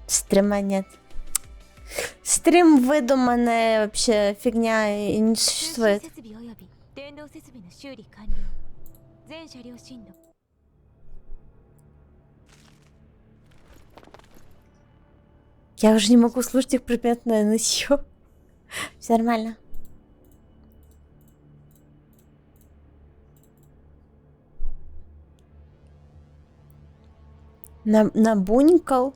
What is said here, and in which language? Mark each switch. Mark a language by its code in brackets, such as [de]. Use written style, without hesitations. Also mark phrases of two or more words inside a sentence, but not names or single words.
[ru] Стрима нет. Стрим выдуманная вообще фигня и не [ja] 通信 [ru] существует. [ja] 設備および電動設備の修理完了。全車両進路。 [ru] Я уже не могу слушать их предметное нытье. Все нормально. Набунькал?